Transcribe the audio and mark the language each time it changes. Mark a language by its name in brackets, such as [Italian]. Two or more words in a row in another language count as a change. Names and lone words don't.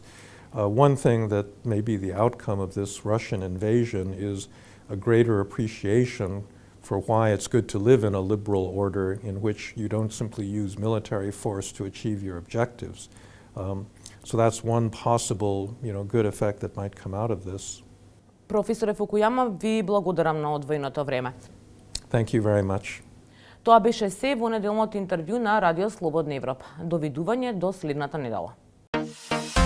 [English] One thing that may be the outcome of this Russian invasion is a greater appreciation for why it's good to live in a liberal order in which you don't simply use military force to achieve your objectives. So that's one possible, you know, good effect that might come out of this. [Macedonian] Професоре Фукујама, ви благодарам на одвоеното време. [English] Thank you very much. [Macedonian] Тоа беше се во неделното интервју на Радио Слободна Европа. Довидување до следната недела.